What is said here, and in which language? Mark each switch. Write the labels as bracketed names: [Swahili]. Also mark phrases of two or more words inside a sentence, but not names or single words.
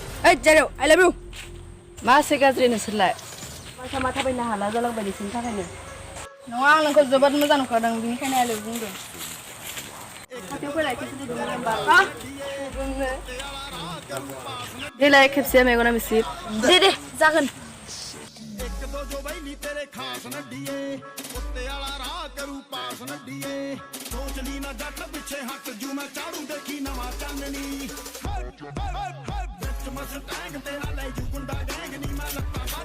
[English] Hey, Jero, I love you. [Bodo] मा एसे गाज्रि नोंसोरलाय माथा माथा थाबायनो हाला जालांबाय नोंसोरनि थाखायनो नङा आं नोंखौ जोबोद मोजां नुखादों बेनिखायनो आलो बुंदों खाथियाव फैलाय खेबसे फैदों होनबा देलाय खेबसे मेगना मिसिब दे जागोन [Punjabi] ਇੱਕ ਦੋ ਜੋ ਬਈ ਨੀ ਤੇਰੇ ਖਾਸ ਨੱਡੀਏ ਉੱਤੇ ਵਾਲਾ ਰਾਹ ਕਰੂ ਪਾਸ ਨੱਡੀਏ ਸੋਚ ਲਈ ਨਾ ਜੱਟ ਪਿੱਛੇ ਹੱਟ ਜੂ ਮੈਂ ਚਾੜੂ ਦੇਖੀ ਨਵਾਂ ਚਾਨਣੀ ਵਿੱਚ ਮਸ ਟੈਂਗ ਤੇਰਾ ਲੈ ਜੂ ਗੁੰਡਾ ਗੈਂਗ ਨੀ ਮੈਂ ਲੱਤਾਂ